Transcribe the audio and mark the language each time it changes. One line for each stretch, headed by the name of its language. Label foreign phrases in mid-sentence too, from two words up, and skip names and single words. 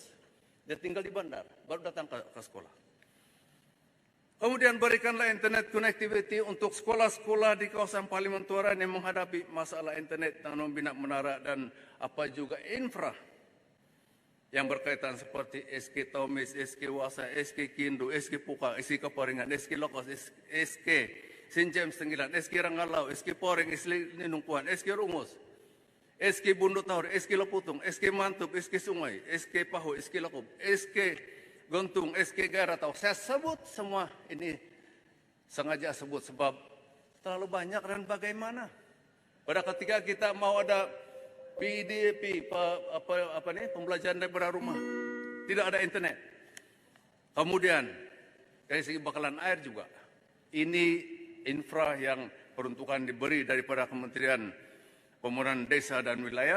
Malay: Dia tinggal di bandar, baru datang ke sekolah. Kemudian berikanlah
English: internet connectivity
Malay: untuk sekolah-sekolah di kawasan Parlimen Tuaran yang menghadapi masalah internet dengan membina menara dan apa juga infra yang berkaitan seperti SK Taumis, SK Wasa, SK Kindu, SK Puka, SK Keparingan, SK Lokos, SK Sinjem Senggilan, SK Rangalau, SK Poreng, SK Ninungpuan, SK Rumus, SK Bundu Tahur, SK Leputung, SK Mantup, SK Sungai, SK Pahu, SK Lekub, SK Gontung, SK Garatau. Saya sebut semua ini Sengaja sebut sebab terlalu banyak dan bagaimana. Pada ketika kita mau ada PDP, pembelajaran daripada rumah, tidak ada internet. Kemudian dari segi bakalan air juga, ini infra yang peruntukan diberi daripada Kementerian Pembangunan Desa dan Wilayah.